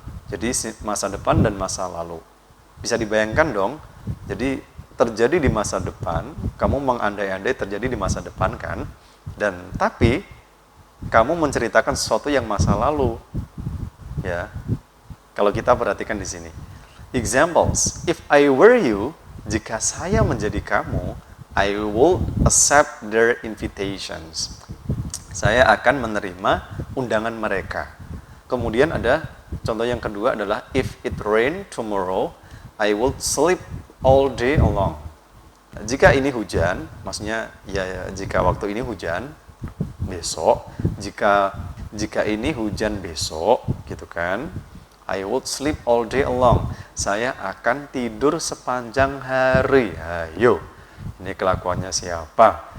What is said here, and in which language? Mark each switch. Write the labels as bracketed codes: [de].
[id] Jadi masa depan dan masa lalu. Bisa dibayangkan dong. Jadi terjadi di masa depan, kamu mengandai-andai terjadi di masa depan kan? Dan tapi kamu menceritakan sesuatu yang masa lalu. Ya. Kalau kita perhatikan di sini. [en] Examples, if I were you, [id] jika saya menjadi kamu, [en] I will accept their invitations. [id] Saya akan menerima undangan mereka. Kemudian ada contoh yang kedua adalah [en] if it rain tomorrow, I will sleep all day long. [id] Jika ini hujan, maksudnya ya jika waktu ini hujan besok, jika ini hujan besok, gitu kan? [en] I would sleep all day long. [id] Saya akan tidur sepanjang hari. Ayo, ini kelakuannya siapa?